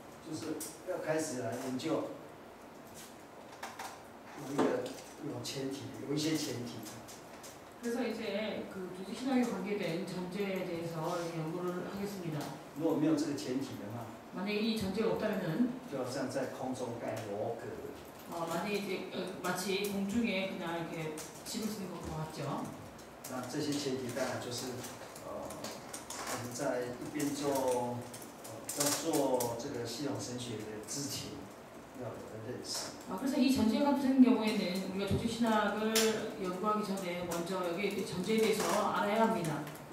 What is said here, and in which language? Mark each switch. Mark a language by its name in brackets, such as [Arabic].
[Chinese] 就是要开始来研究，有前提，有一些前提。 [Korean] 그래서 이제 그 조직신학에 관계된 전제에 대해서 연구를 하겠습니다. [Chinese] 如果没有这个前提的话， [Korean] 만약에 이 전제가 없다면은 [Chinese] 就好像在空中盖罗格。 [Korean] 만약에 이제 마치 공중에 그냥 이렇게 집을 쓰는 것 같죠. [Chinese] 那这些前提当然就是我们在一边做。要做这个系统神学的之前，要有的认识。 [Korean] 그래서 이 전제 같은 경우에는 우리가 조직신학을 연구하기 전에 먼저 여기 전제에 대해서 알아야 합니다.